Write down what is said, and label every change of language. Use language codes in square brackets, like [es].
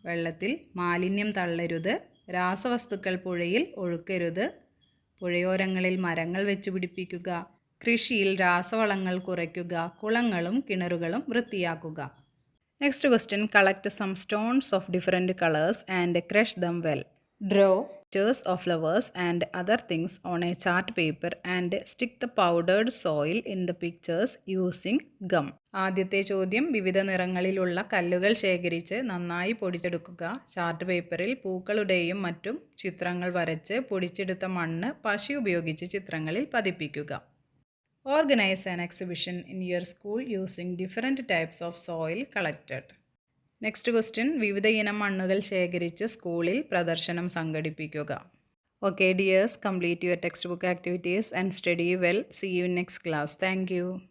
[ml] വെള്ളത്തിൽ മാലിന്യം തള്ളരുത്. രാസവസ്തുക്കൾ പുഴയിൽ ഒഴുക്കരുത്. പുഴയോരങ്ങളിൽ മരങ്ങൾ വെച്ചുപിടിപ്പിക്കുക, കൃഷിയിൽ രാസവളങ്ങൾ കുറയ്ക്കുക, കുളങ്ങളും കിണറുകളും വൃത്തിയാക്കുക. [en] Next question, collect some stones of different colours and crush them well. Draw pictures of flowers and other things on a chart paper and stick the powdered soil in the pictures using gum. [ml] ആദ്യത്തെ ചോദ്യം, വിവിധ നിറങ്ങളിലുള്ള കല്ലുകൾ ശേഖരിച്ച് നന്നായി പൊടിച്ചെടുക്കുക. Chart പേപ്പറിൽ പൂക്കളുടെയും മറ്റും ചിത്രങ്ങൾ വരച്ച് പൊടിച്ചെടുത്ത മണ്ണ് പശ ഉപയോഗിച്ച് ചിത്രങ്ങളിൽ പതിപ്പിക്കുക. [en] Organize an exhibition in your school using different types of soil collected. Next question, [ml] വിവിധ ഇനം മണ്ണുകൾ ശേഖരിച്ച് സ്കൂളിൽ പ്രദർശനം സംഘടിപ്പിക്കുക. [en] Okay dears, complete your textbook activities and study well. See you in next class. Thank you.